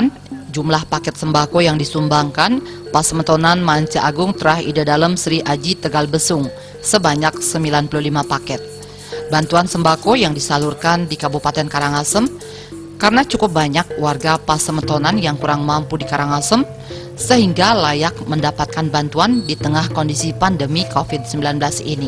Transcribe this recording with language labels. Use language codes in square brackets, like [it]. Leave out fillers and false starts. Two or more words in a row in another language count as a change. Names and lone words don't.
[id] jumlah paket sembako yang disumbangkan Pasemetonan Manca Agung Terah Ida Dalam Sri Aji Tegal Besung sebanyak 95 paket. Bantuan sembako yang disalurkan di Kabupaten Karangasem karena cukup banyak warga Pasemetonan yang kurang mampu di Karangasem sehingga layak mendapatkan bantuan di tengah kondisi pandemi COVID-19 ini.